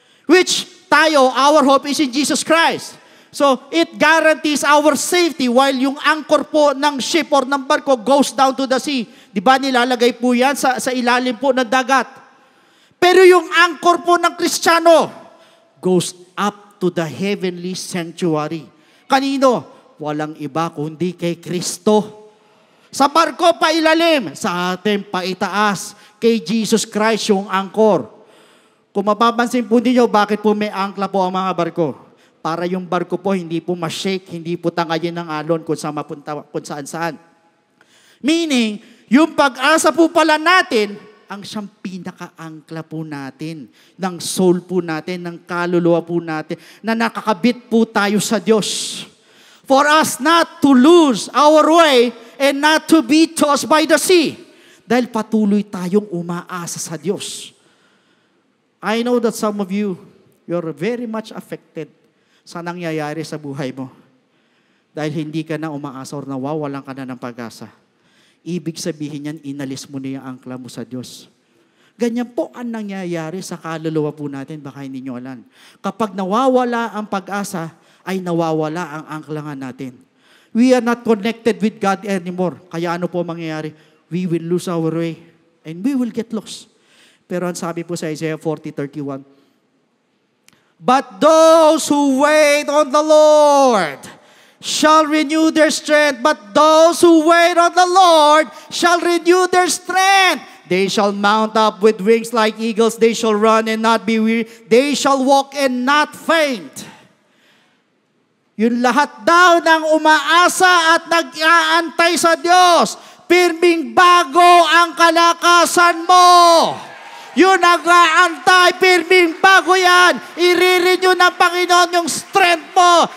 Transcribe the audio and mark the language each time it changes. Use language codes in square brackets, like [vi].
[en] Which tayo, our hope is in Jesus Christ. So, it guarantees our safety while yung anchor po ng ship or ng barko goes down to the sea. [tl] Di ba nilalagay po yan sa ilalim po ng dagat? Pero yung anchor po ng Kristiyano [en] goes up to the heavenly sanctuary. Kanino? [tl] walang iba kundi kay Kristo. Sa barko pa ilalim, sa atin pa itaas, kay Jesus Christ yung angkor. Kung mapapansin po ninyo, bakit po may angkla po ang mga barko? Para yung barko po hindi po ma-shake, hindi po tangayin ng alon kung saan-saan. Meaning, yung pag-asa po pala natin, ang siyang pinaka-angkla po natin, ng soul po natin, ng kaluluwa po natin, na nakakabit po tayo sa Diyos. [en] For us not to lose our way and not to be tossed by the sea. [tl] Dahil patuloy tayong umaasa sa Diyos. [en] I know that some of you, you're very much affected [tl] sa nangyayari sa buhay mo. Dahil hindi ka na umaasa or nawawalan ka na ng pag-asa. Ibig sabihin yan, inalis mo na yung angkla mo sa Diyos. Ganyan po ang nangyayari sa kaluluwa po natin, baka hindi nyo alam. Kapag nawawala ang pag-asa, ay nawawala ang angklangan natin. [en] We are not connected with God anymore. [tl] Kaya ano po mangyayari? [en] We will lose our way and we will get lost. [tl] Pero ang sabi po sa [en] Isaiah 40:31, but those who wait on the Lord shall renew their strength. But those who wait on the Lord shall renew their strength. They shall mount up with wings like eagles. They shall run and not be weary. They shall walk and not faint. [tl] Yung lahat daw ng umaasa at nag-aantay sa Diyos, pirming bago ang kalakasan mo. Yung nag-aantay, pirming bago yan. I-renew ng Panginoon yung strength mo.